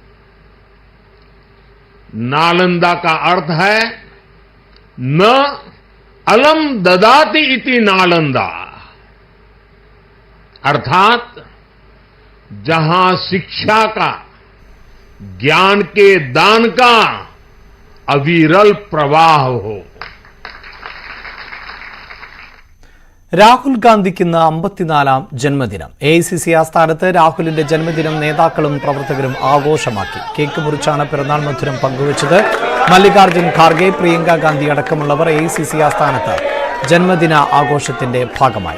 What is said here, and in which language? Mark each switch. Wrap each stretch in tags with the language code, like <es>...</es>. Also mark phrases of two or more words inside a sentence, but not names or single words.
<hi>नालंदा का अर्थ है</hi> <sa>न अलम ददाति इति नालंदा,</sa> <hi>अर्थात जहां शिक्षा का, ज्ञान के दान का अविरल प्रवाह हो.</hi> <ml>രാഹുൽ ഗാന്ധിക്ക് ഇന്ന് 54ാം ജന്മദിനം. AICC ആസ്ഥാനത്ത് രാഹുലിന്റെ ജന്മദിനം നേതാക്കളും പ്രവർത്തകരും ആഘോഷമാക്കി. കേക്ക് മുറിച്ചാണ് പിറന്നാൾ മധുരം പങ്കുവച്ചത്. മല്ലികാർജ്ജുൻ ഖാർഗെ, പ്രിയങ്ക ഗാന്ധി അടക്കമുള്ളവർ AICC ആസ്ഥാനത്ത് ജന്മദിന ആഘോഷത്തിന്റെ ഭാഗമായി.</ml>